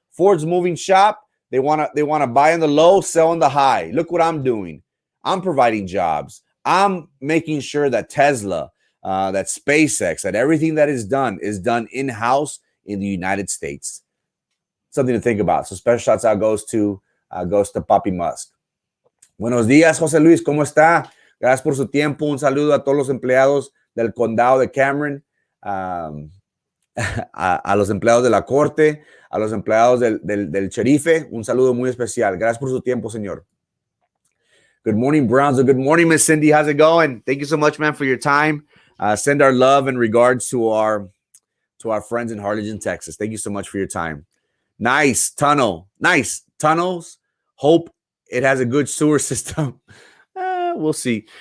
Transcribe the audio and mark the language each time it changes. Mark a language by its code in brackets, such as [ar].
[en] Ford's moving shop. They want to buy on the low, sell on the high. Look what I'm doing. I'm providing jobs. I'm making sure that Tesla, that SpaceX, that everything that is done in-house in the United States." Something to think about. So special shouts out goes to Papi Musk. [es] Buenos días, José Luis, ¿cómo está? Gracias por su tiempo. Un saludo a todos los empleados del condado de Cameron, a los empleados de la corte, a los empleados del sherife. Un saludo muy especial. Gracias por su tiempo, señor. [en] Good morning, Brownsville. Good morning, Miss Cindy. How's it going? Thank you so much, man, for your time. Send our love and regards to our friends in Harlingen, Texas. Thank you so much for your time. Nice tunnel. Nice tunnels. Hope it has a good sewer system. We'll see.